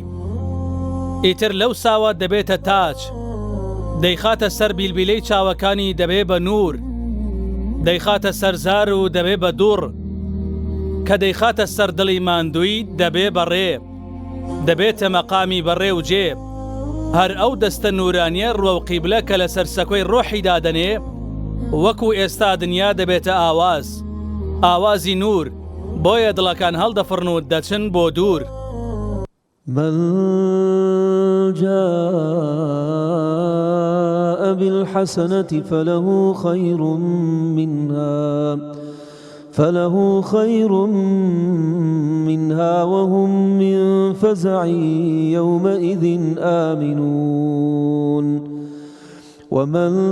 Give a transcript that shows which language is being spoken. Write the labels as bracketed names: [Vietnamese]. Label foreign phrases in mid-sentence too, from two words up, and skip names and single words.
[Central Kurdish] ئیتر لەو ساوە دەبێتە تاج، دەیخاتە سەر بیلبیلەی چاوەکانی دەبێ بە نور، دەیخاتە سەرزار و دەبێ بە دوڕ، کە دەیخاتە سەر دڵی ماندووی دەبێ بە ڕێ، دەبێتە مەقامی بەڕێ و جێ. هەر ئەو دەستە نورانیە ڕوە و قیبلە کە لە سەرسەکۆی ڕۆحی دادەنێ، وەکو ئێستا دنیا دەبێتە ئاوازی نور، بۆیە دڵەکان هەڵدەفڕن و دەچن بۆ دوور. [Arabic] من جاء بالحسنة فله خير منها وهم من فزع يومئذ آمنون ومن